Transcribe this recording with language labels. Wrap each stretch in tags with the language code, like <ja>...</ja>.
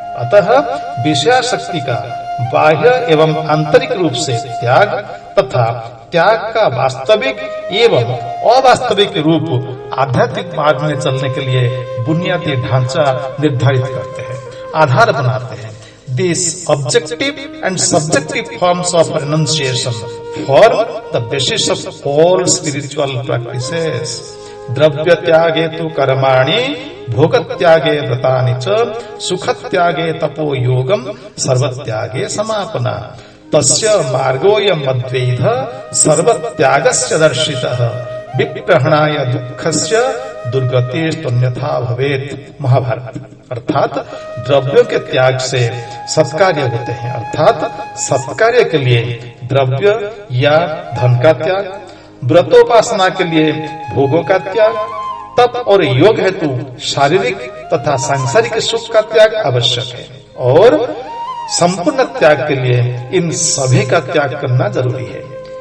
<hi>अतः विषयासक्ति का बाह्य एवं आंतरिक रूप से त्याग तथा त्याग का वास्तविक एवं अवास्तविक रूप आध्यात्मिक मार्ग में चलने के लिए बुनियादी ढांचा निर्धारित करते हैं, आधार बनाते हैं।</hi> <en>These objective and subjective forms of renunciation form the basis of all spiritual practices.</en> <sa>द्रव्य त्यागे तु कर्माणि, भोग त्यागे व्रतानि च, सुख त्यागे तपो योगम, सर्व त्यागे समापना। तस्य मार्गोऽयं मद्वैध सर्व त्यागस्य दर्शितः, विप्रहणाय दुःखस्य दुर्गतिस्तन्यथा भवेत्।</sa> <hi>महाभारत। अर्थात द्रव्यों के त्याग से सत्कार्य होते हैं, अर्थात सत्कार्य के लिए द्रव्य या धन का त्याग, व्रतोपासना के लिए भोगों का त्याग, तप और योग हेतु शारीरिक तथा सांसारिक सुख का त्याग आवश्यक है और संपूर्ण त्याग के लिए इन सभी का त्याग करना जरूरी है।</hi>